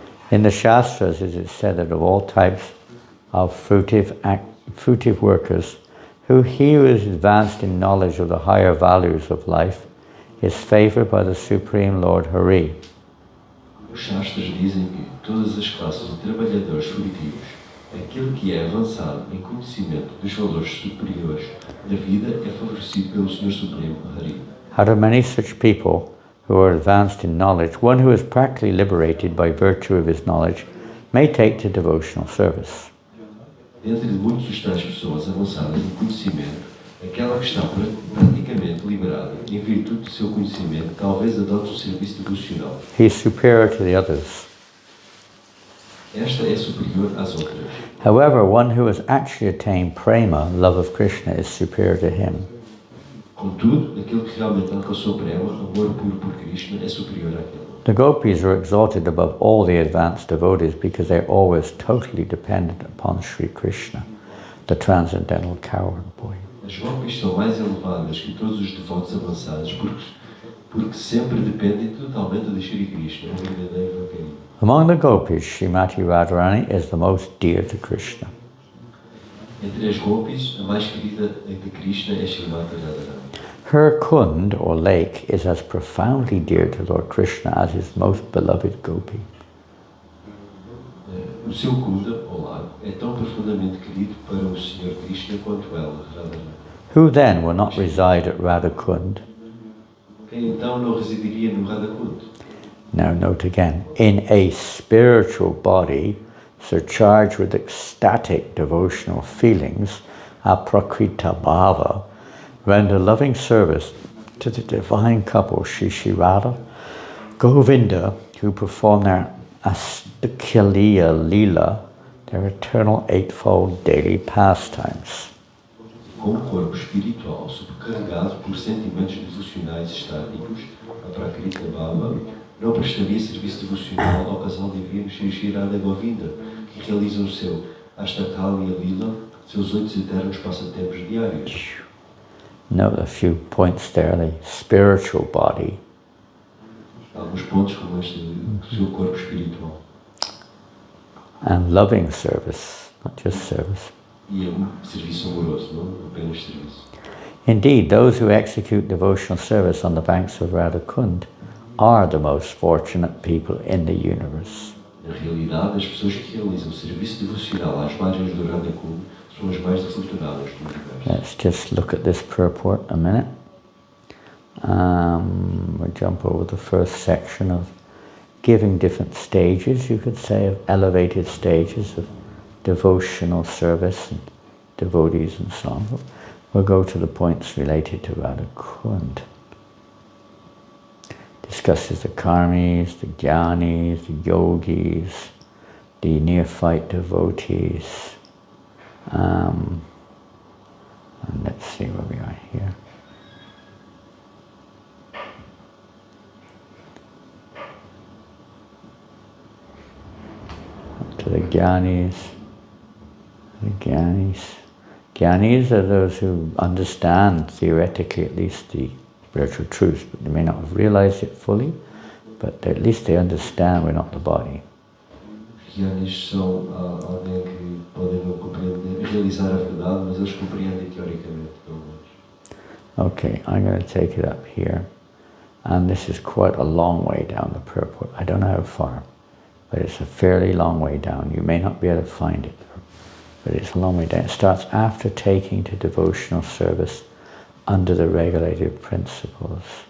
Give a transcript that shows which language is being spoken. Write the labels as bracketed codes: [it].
[en] In the Shastras, it is said that of all types of fruitive workers, he who is advanced in knowledge of the higher values of life is favored by the Supreme Lord Hari. [pt] Os Shastras dizem que todas as classes de trabalhadores frutivos, aquele que é avançado em conhecimento dos valores superiores da vida é favorecido pelo Senhor Supremo Hari. [en] Out of many such people who are advanced in knowledge, one who is practically liberated by virtue of his knowledge may take to devotional service. [pt] Dentre muitas tais pessoas avançadas em conhecimento, aquela que está praticamente liberada em virtude do seu conhecimento, talvez adote o serviço devocional. [en] He is superior to the others. [pt] Esta é superior às outras. [en] However, one who has actually attained prema, love of Krishna, is superior to him. [pt] Contudo, aquele que realmente alcançou prema, amor puro por Krishna, é superior àquele. [en] The gopis are exalted above all the advanced devotees because they are always totally dependent upon Sri Krishna, the transcendental cow and boy. [pt] As gopis são mais elevadas que todos os devotos avançados porque sempre dependem totalmente de Sri Krishna, o verdadeiro carinho. [en] Among the gopis, Srimati Radharani is the most dear to Krishna. [pt] Entre as gopis, a mais querida de Krishna é Srimati Radharani. [en] Her kund, or lake, is as profoundly dear to Lord Krishna as his most beloved gopi. [pt] O seu kunda, ou lago, é tão profundamente querido para o Senhor Krishna quanto ela, Radharani. [en] Who then will not reside at Radha Kund? [pt] Quem então não residiria no Radha Kunda? [en] Now note again, in a spiritual body surcharged with ecstatic devotional feelings, aprakrita bhava, render loving service to the divine couple Shri Radha, Govinda, who perform their Astakaliya Leela, their eternal eightfold daily pastimes. [pt] Com o corpo espiritual subcarregado por sentimentos devocionais estáticos, a Prakrita Bhava não prestaria serviço devocional ao casal divino Shri Radha Govinda, que realiza o seu Astakaliya Leela, seus 8 eternos passatempos diários. [en] Note a few points there, the spiritual body. [pt] Alguns pontos como este do seu corpo espiritual. [en] And loving service, not just service. [pt] E é serviço amoroso, não apenas serviço. [en] Indeed, those who execute devotional service on the banks of Radha Kund are the most fortunate people in the universe. [pt] Na realidade, as pessoas que realizam o serviço devocional às margens do Radha Kunda são as mais afortunadas do universo. [en] Let's just look at this purport a minute. We'll jump over the first section of giving different stages, you could say, of elevated stages of devotional service and devotees and so on. We'll go to the points related to Radha Kunda. Discusses the karmis, the jnanis, the yogis, the neophyte devotees. And let's see where we are here. To the jnanis. The jnanis. Jnanis are those who understand, theoretically at least, the spiritual truth, but they may not have realized it fully, but at least they understand we're not the body. [pt] Gyanis são alguém que podem não compreender, realizar a verdade, mas eles compreendem teoricamente, pelo menos. [en] Okay, I'm going to take it up here, and this is quite a long way down the purport. I don't know how far, but it's a fairly long way down. You may not be able to find it, but it's a long way down. It starts after taking to devotional service under the regulative principles.